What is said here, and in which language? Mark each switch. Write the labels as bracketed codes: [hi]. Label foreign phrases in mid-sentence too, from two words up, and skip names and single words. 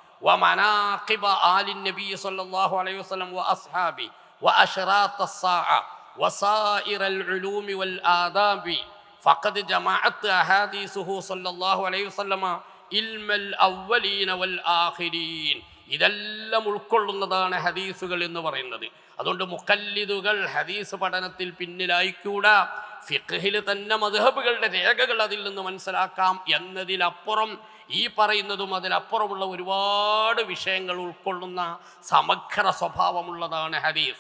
[ar] ومناقب آل النبي صلى الله عليه وسلم وأصحابه وأشراط الساعة وسائر العلوم والآداب فقد جمعت أحاديثه صلى الله عليه وسلم علم الأولين والآخرين. [ml] ഇതെല്ലാം ഉൾക്കൊള്ളുന്നതാണ് ഹദീസുകൾ എന്ന് പറയുന്നത്. അതുകൊണ്ട് മുഖല്ലിദുകൾ ഹദീസ് പഠനത്തിൽ പിന്നിലായിക്കൂടാ. ഫിഖ്ഹിൽ തന്നെ മദ്ഹബുകളുടെ രേഖകൾ അതിൽ നിന്ന് മനസ്സിലാക്കാം എന്നതിലപ്പുറം ഈ പറയുന്നതും അതിലപ്പുറമുള്ള ഒരുപാട് വിഷയങ്ങൾ ഉൾക്കൊള്ളുന്ന സമഗ്ര സ്വഭാവമുള്ളതാണ് ഹദീസ്.